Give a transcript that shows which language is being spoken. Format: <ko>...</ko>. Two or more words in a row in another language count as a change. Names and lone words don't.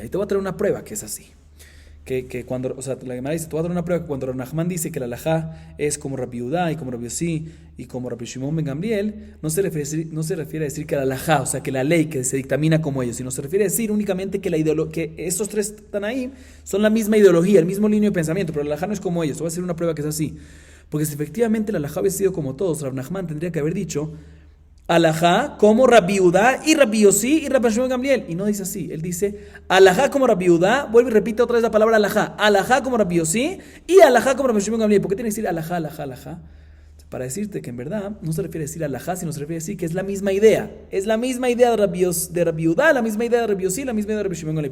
<es>Y te voy a traer una prueba que es así. Que cuando, o sea, la Gemara dice, te voy a traer una prueba que cuando Rav Nachman dice que la halajá es como Rabbi Yehuda y como Rabbi Yossi y como Rabbi Shimon ben Gamliel, no se refiere a decir que la halajá, o sea, que la ley que se dictamina como ellos, sino se refiere a decir únicamente que estos tres están ahí, son la misma ideología, el mismo línea de pensamiento, pero la halajá no es como ellos. Te voy a hacer una prueba que es así. Porque si efectivamente la halajá hubiese sido como todos, Rav Nachman tendría que haber dicho halajá como Rabbi Yehuda y Rabbi Yossi y Rabbi Shimon ben Gamliel. Y no dice así. Él dice halajá como Rabbi Yehuda, vuelve y repite otra vez la palabra halajá. Halajá como Rabbi Yossi y halajá como Rabbi Shimon ben Gamliel. ¿Por qué tiene que decir halajá, halajá, halajá? Para decirte que en verdad no se refiere a decir halajá, sino se refiere a decir que es la misma idea. Es la misma idea de Rabbi Yehuda, la misma idea de Rabbi Yossi, la misma idea de Rabbi Shimon ben Gamliel.</es>